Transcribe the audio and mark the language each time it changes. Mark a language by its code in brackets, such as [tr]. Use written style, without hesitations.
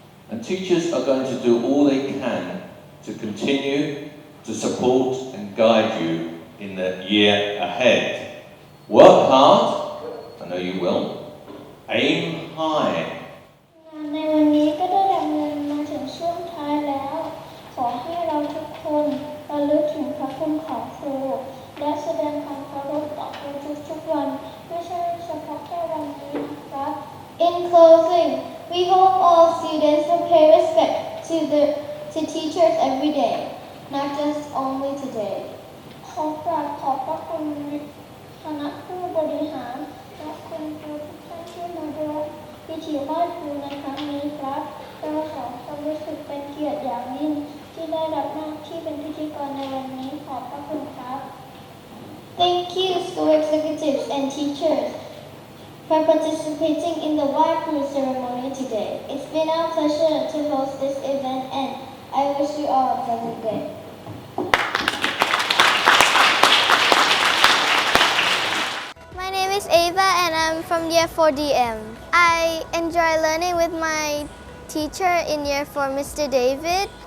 [en] And teachers are going to do all they can to continue to support and guide you in the year ahead. Work hard, I know you will. Aim high. [th] ในวันนี้ก็ได้ดำเนินมาถึงช่วงท้ายแล้ว ขอให้เราทุกคนระลึกถึงพระคุณของครูและแสดงความเคารพต่อครูทุกๆวันไม่ใช่เฉพาะแค่วันนี้นะครับ [en] In closing, we hope all students will pay respect to teachers every day, not just only today. [th] ขอกราบขอบพระคุณ คณะผู้บริหารและคุณครูทุกท่านที่มาร่วมพิธีไหว้ครูในครั้งนี้ครับเราสองคนรู้สึกเป็นเกียรติอย่างยิ่งที่ได้รับหน้าที่เป็นพิธีกรในวันนี้ขอบพระคุณครับ [en] Thank you, school executives and teachers, for participating in the Wai Kru ceremony today. It's been our pleasure to host this event, and I wish you all a pleasant day. My name is Ava and I'm from year 4DM. I enjoy learning with my teacher in year 4, Mr. David.